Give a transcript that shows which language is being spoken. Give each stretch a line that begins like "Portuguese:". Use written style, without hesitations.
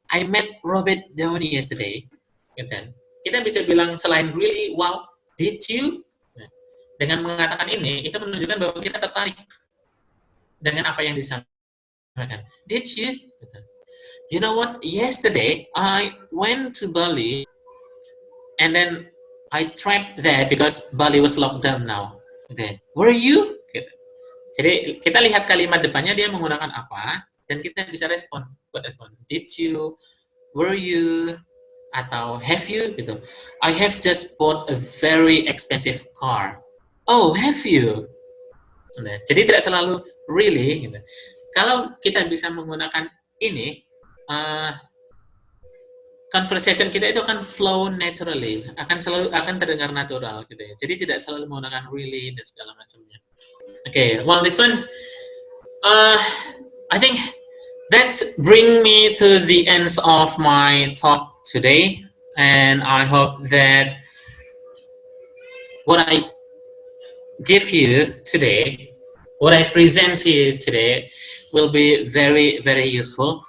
English: I met Robert Downey yesterday.
Indonesian: Gitu ya. Kita bisa bilang selain
English: really, wow, did you?
Indonesian: Nah, dengan mengatakan ini, itu menunjukkan bahwa kita tertarik dengan apa yang disampaikan.
English: Did you?
Indonesian: Gitu.
English: You know what? Yesterday, I went to Bali, and then I trapped there because Bali was locked down now.
Indonesian: Gitu.
English: Were you? Gitu.
Indonesian: Jadi kita lihat kalimat depannya dia menggunakan apa, dan kita bisa respon. Buat respon.
English: Did you? Were you?
Indonesian: Atau
English: have you?
Indonesian: Gitu.
English: I have just bought a very expensive car. Oh, have you?
Indonesian: Nah, jadi tidak selalu really. Gitu. Kalau kita bisa menggunakan ini, conversation kita itu akan flow naturally, akan terdengar natural gitu ya. Jadi tidak selalu menggunakan really dan segala macamnya.
English: Okay, well this one, I think that's bring me to the ends of my talk today, and I hope that what I give you today, what I present to you today, will be very, very useful.